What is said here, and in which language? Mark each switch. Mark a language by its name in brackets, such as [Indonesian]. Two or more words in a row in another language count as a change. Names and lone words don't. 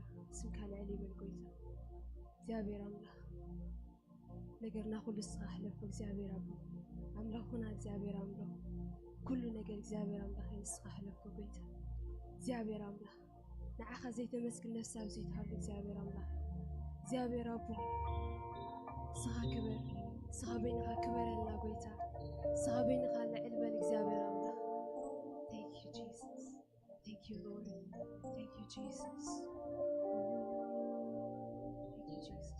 [Tigrinya] ስምካ ልዕል ይበል ጎይታ እግዚአብሔር አምላክ ነገርና ሁሉ ስኻ ሕለፎ እግዚአብሔር አብ አምላኩና እግዚአብሔር አምላክ ኩሉ ነገር እግዚአብሔር አምላክ ንስኻ ሕለፎ ጎይታ እግዚአብሔር አምላክ ንዓኻ ዘይተመስግን ነፍሲ ኣብ ዘይትሃሉ እግዚአብሔር አምላክ እግዚአብሔር አቦ ስኻ ክበር ስኻ በይንኻ ክበረልና ጎይታ ስኻ በይንኻ ልዕል በል እግዚአብሔር አምላክ [English] Thank you, Jesus. Thank you, Lord. Thank you, Jesus. Thank you, Jesus.